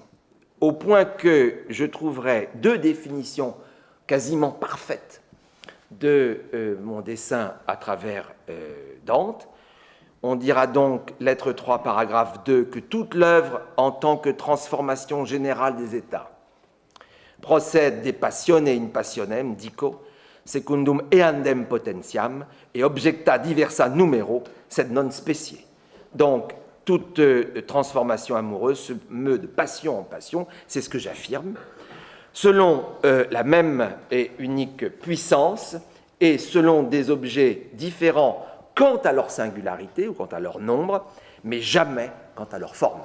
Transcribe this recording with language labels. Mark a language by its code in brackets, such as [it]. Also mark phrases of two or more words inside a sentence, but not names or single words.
[fr] Au point que je trouverai deux définitions quasiment parfaites de mon dessin à travers Dante. On dira donc, lettre 3, paragraphe 2, que toute l'œuvre, en tant que transformation générale des états, procède [la] de passione in passionem, dico, secundum eandem potentiam, et objecta diversa numero, sed non specie. [fr] Donc, toute transformation amoureuse se meut de passion en passion, c'est ce que j'affirme, selon la même et unique puissance, et selon des objets différents quant à leur singularité ou quant à leur nombre, mais jamais quant à leur forme.